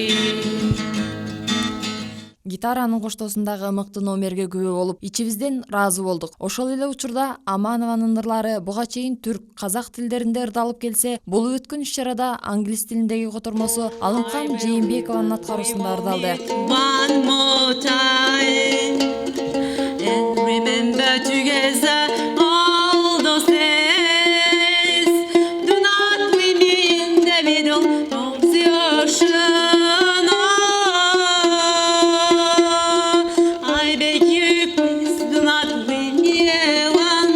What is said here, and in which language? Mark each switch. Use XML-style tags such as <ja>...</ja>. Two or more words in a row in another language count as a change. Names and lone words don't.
<ky>Гитаранын коштоосундагы мыкты номерге күбө болуп, ичибизден ыраазы болдук. Ошол эле учурда Аманованын ырлары буга чейин түрк, казак тилдеринде ырдалып келсе, болуп өткөн иш-чарада англис тилиндеги котормосу Алымкан Жээнбекованын аткаруусунда ырдалды.</ky> <en>One more time and remember together all those days. Do not leave me in the middle of the ocean. I beg you, please do not leave me alone.</en>